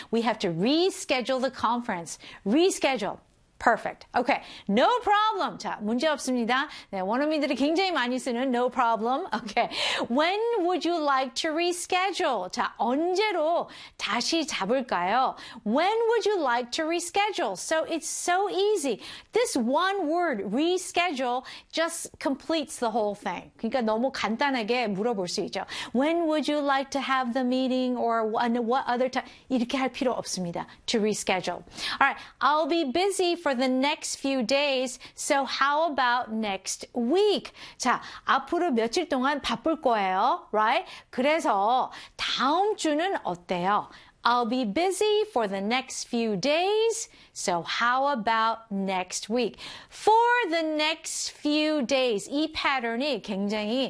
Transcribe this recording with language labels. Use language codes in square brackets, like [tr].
[en] We have to reschedule the conference. Reschedule. Perfect. Okay. No problem. [ko] 자, 문제 없습니다. 네, 원어민들이 굉장히 많이 쓰는 [en] no problem. Okay. When would you like to reschedule? [ko] 자, 언제로 다시 잡을까요? [en] When would you like to reschedule? So it's so easy. This one word, reschedule, just completes the whole thing. [ko] 그러니까 너무 간단하게 물어볼 수 있죠. [en] When would you like to have the meeting or what other time? [ko] 이렇게 할 필요 없습니다. [en] To reschedule. All right. I'll be busy for the next few days. So how about next week? [ko] 자, 앞으로 며칠 동안 바쁠 거예요. [en] Right? [ko] 그래서 다음 주는 어때요? [en] I'll be busy for the next few days. So how about next week? For the next few days. [ko] 이 패턴이 굉장히